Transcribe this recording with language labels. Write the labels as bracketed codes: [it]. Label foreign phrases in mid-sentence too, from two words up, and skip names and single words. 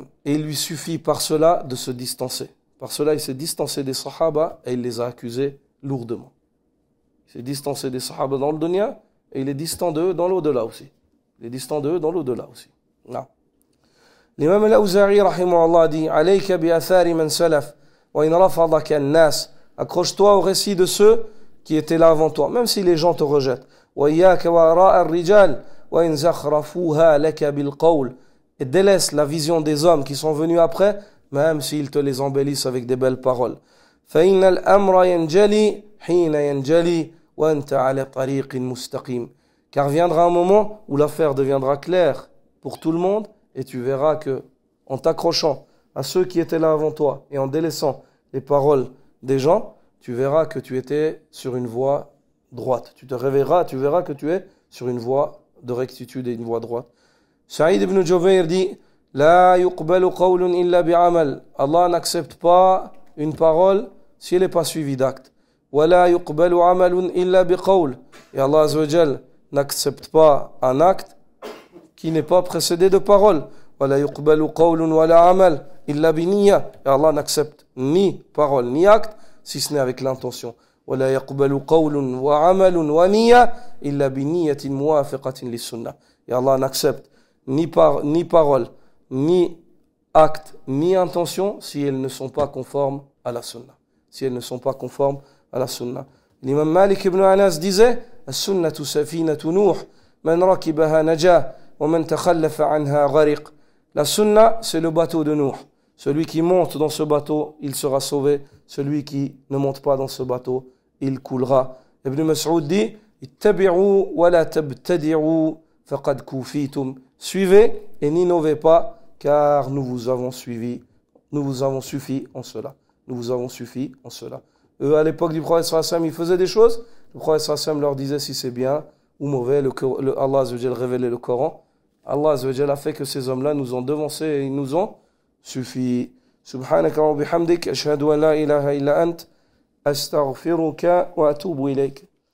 [fr] Et il lui suffit par cela de se distancer. Par cela, il s'est distancé des sahaba et il les a accusés lourdement. Il s'est distancé des sahaba dans le dunya et il est distant d'eux dans l'au-delà aussi. Il est distant d'eux dans l'au-delà aussi. Non. L'imam al-Awza'i rahimahullah dit [ar] عليك بآثار من سلف وإن رفضك الناس. [fr] Accroche-toi au récit de ceux qui étaient là avant toi, même si les gens te rejettent. [ar] وإياك وآراء الرجال وإن زخرفوها لك بالقول. [fr] Et délaisse la vision des hommes qui sont venus après, même s'ils te les embellissent avec des belles paroles. [ar] فإن الأمر ينجلي حين ينجلي وأنت على طريق مستقيم. [fr] Car viendra un moment où l'affaire deviendra claire pour tout le monde et tu verras que, en t'accrochant à ceux qui étaient là avant toi et en délaissant les paroles des gens, tu verras que tu étais sur une voie droite. Tu te réveilleras, tu verras que tu es sur une voie de rectitude et une voie droite. Saïd ibn Jubayr dit [ar] لا يقبل قول إلا بعمل. [fr] Allah n'accepte pas une parole si elle n'est pas suivie d'actes. [ar] ولا يقبل عمل إلا بقول. [fr] Et Allah [ar] عز وجل [fr] n'accepte pas un acte qui n'est pas précédé de parole. [ar] وَلَا يُقْبَلُ قَوْلٌ وَلَا عَمَلٌ إِلَّا بِنِيَّةٍ. [fr] Et Allah n'accepte ni parole ni acte si ce n'est avec l'intention. [ar] وَلَا يَقْبَلُ قَوْلٌ وَعَمَلٌ وَنِيَّةٌ إِلَّا بِنِيَّةٍ مُوَافِقَةٍ لِلسُّنَّةِ. [fr] Et Allah n'accepte ni parole, ni acte, ni intention si elles ne sont pas conformes à la sunna. Si elles ne sont pas conformes à la sunna. L'imam Malik ibn Anas disait [ar] السنة سفينة نوح من ركبها نجا ومن تخلف عنها غرق. [fr] La sunna, c'est le bateau de Nuh. Celui qui monte dans ce bateau, il sera sauvé. Celui qui ne monte pas dans ce bateau, il coulera. Ibn Mas'ud dit [ar] اتبعوا ولا تبتدعوا فقد كفيتم. [fr] Suivez et n'innovez pas, car nous vous avons suivi. Nous vous avons suffi en cela. Nous vous avons suffi en cela. Eux, à l'époque du prophète [ar] صلى الله عليه وسلم, [fr] ils faisaient des choses. Le prophète [ar] صلى الله عليه وسلم [fr] leur disait si c'est bien ou mauvais. Allah [ar] عز وجل [fr] révélait le Coran. Allah [ar] عز وجل [fr] a fait que ces hommes-là nous ont devancés et ils nous ont suffi. [ar] سبحانك وبحمدك أشهد أن لا إله إلا أنت أستغفرك وأتوب إليك.